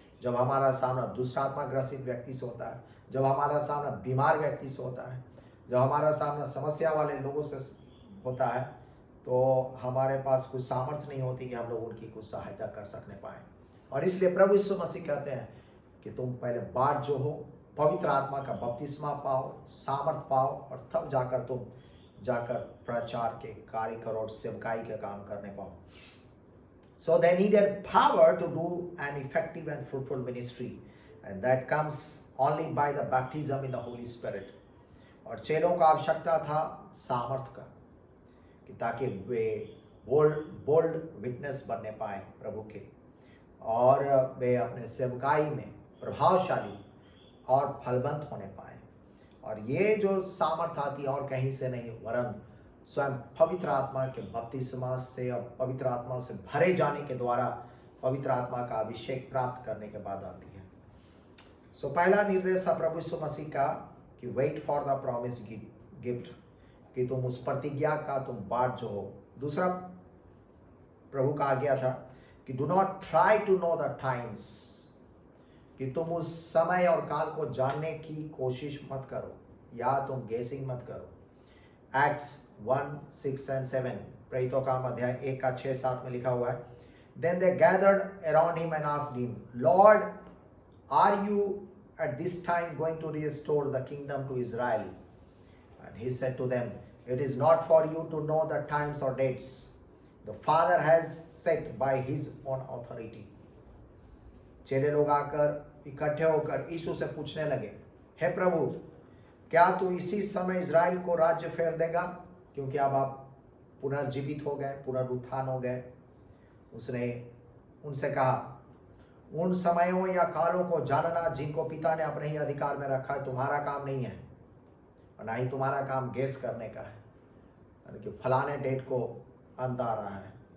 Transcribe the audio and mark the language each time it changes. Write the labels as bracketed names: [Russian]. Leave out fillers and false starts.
[Hindi] जब हमारा सामना दुष्टात्मा ग्रसित व्यक्ति से होता है, जब हमारा सामना बीमार व्यक्ति से होता है, जब हमारा सामना समस्या वाले लोगों से होता है, तो हमारे पास कुछ सामर्थ्य नहीं होती कि हम लोग उनकी कुछ सहायता कर सकने पाएँ। और इसलिए प्रभु यीशु मसीह कहते हैं कि तुम पहले बाट जो हो, पवित्र आत्मा का बपतिस्मा पाओ, सामर्थ पाओ, और तब जाकर तुम प्रचार के कार्य करो और सेवकाई के काम करने पाओ। [English] So they needed power to do an effective and fruitful ministry, and that comes only by the baptism in the Holy Spirit. [Hindi] और चेलों का आवश्यकता था सामर्थ का, कि ताकि वे [English] bold witness [Hindi] बनने पाए प्रभु के, और वे अपने सेवकाई में प्रभावशाली और फलवंत होने पाए। और ये जो सामर्थ आती है और कहीं से नहीं, वरन स्वयं पवित्र आत्मा के बपतिस्मा से और पवित्र आत्मा से भरे जाने के द्वारा पवित्र आत्मा का अभिषेक प्राप्त करने के बाद आती है। सो पहला निर्देश था प्रभु यीशु मसीह का कि [English] wait for the promise gift, [Hindi] कि तुम उस प्रतिज्ञा का तुम बाट जो हो। दूसरा प्रभु का आज्ञा था कि [English] do not try to know the times, [Hindi] कि तुम उस समय और काल को जानने की कोशिश मत करो या तुम गेसिंग मत करो। [English] Acts 1:6-7 [Hindi] प्रेरितों का अध्याय 1:6-7 में लिखा हुआ है, [English] Then they gathered around him and asked him, Lord, are you at this time going to restore the kingdom to Israel? And he said to them, It is not for you to know the times or dates the Father has set by his own authority. [Hindi] चेले लोग आकर इकट्ठे होकर यीशु से पूछने लगे, हे प्रभु, क्या तू इसी समय इज़राइल को राज्य फेर देगा, क्योंकि अब आप पुनर्जीवित हो गए, पुनरुत्थान हो गए। उसने उनसे कहा, उन समयों या कालों को जानना जिनको पिता ने अपने ही अधिकार में रखा है तुम्हारा काम नहीं है, और ना ही तुम्हारा काम गेस करने का है, यानी कि फलाने डेट को अंत आ रहा है ना।